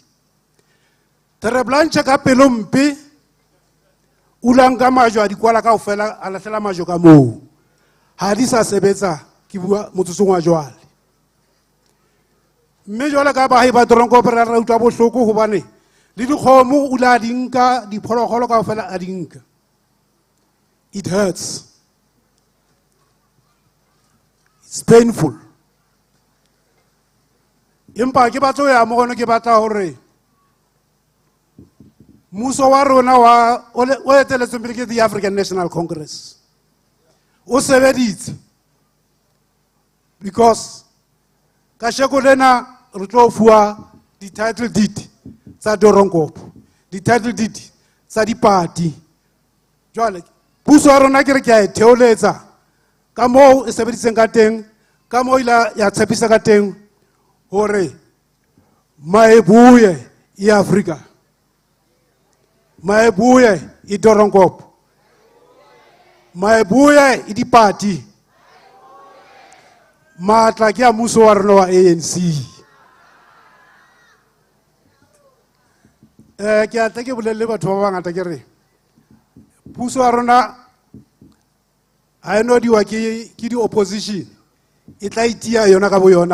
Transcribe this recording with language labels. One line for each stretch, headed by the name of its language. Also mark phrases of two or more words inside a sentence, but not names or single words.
Southern Sotho: Tereblanche ka pelo mpe o lanka majwe a di kwala kaofela, a lahlela majwe ka moo, ha di sa sebetsa, ke bua motsotsong wa jwale. Mme jwale ka baahi ba Doronkopo re utlwa bohloko hobane le dikgomo o la di nka, diphologolo kaofela a di nka.
English: It hurts. It's painful.
Southern Sotho: Empa ke batla ho ya mo ke batla hore mmuso wa rona o eteletsweng pele ke the African National Congress o sebeditse, because ka sheko lena re tlo fuwa di-
English: title deed
Southern Sotho: tsa Doronkopo, di-
English: title deed
Southern Sotho: tsa Dipati. Jwale puso ya rona ke re ke a e theoletsa ka moo e sebeditseng ka teng, ka moo ila ya tshepisa ka teng hore
Zulu: maebuye I Africa, maebuye I Doronkopo, maebuye I Dipati,
Southern Sotho: matla ke a mmuso wa rona wa ANC. Ke a tla ke bolelle batho ba bangata ke re puso ya rona ha e no diwa ke di-opposition, e tla itia yona ka bo yona.